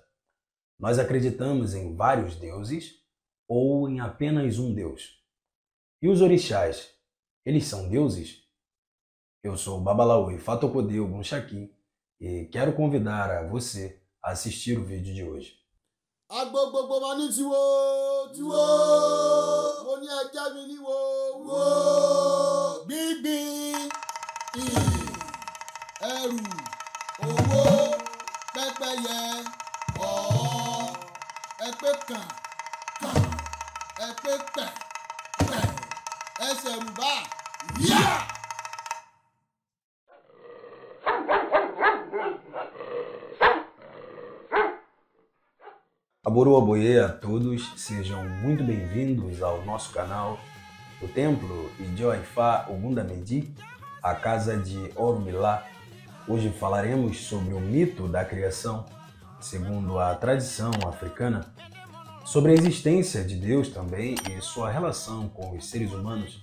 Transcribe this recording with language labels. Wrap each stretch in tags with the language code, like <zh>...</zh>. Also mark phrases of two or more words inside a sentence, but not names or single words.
<pt>Nós acreditamos em vários deuses ou em apenas um deus? E os orixás, eles são deuses? Eu sou o Babalaô Fatokodê Ogunchaki e quero convidar a você a assistir o vídeo de hoje.</pt> <yo>Agbogbo ma ní tiwo tiwo mo ní ẹjẹ mi ní wo wo gbígbín ẹrù owó pẹ́pẹ́yẹ ọ̀ọ́ ẹpẹ́ kàn ẹpẹ́ pẹ̀ ẹsẹ̀ rúbà yá. Aboru Aboye</yo> <pt>a todos, sejam muito bem-vindos ao nosso canal, o Templo Ijo Ifá Ogundamedi, a Casa de Orumilá. Hoje falaremos sobre o mito da criação, segundo a tradição africana, sobre a existência de Deus também e sua relação com os seres humanos.</pt>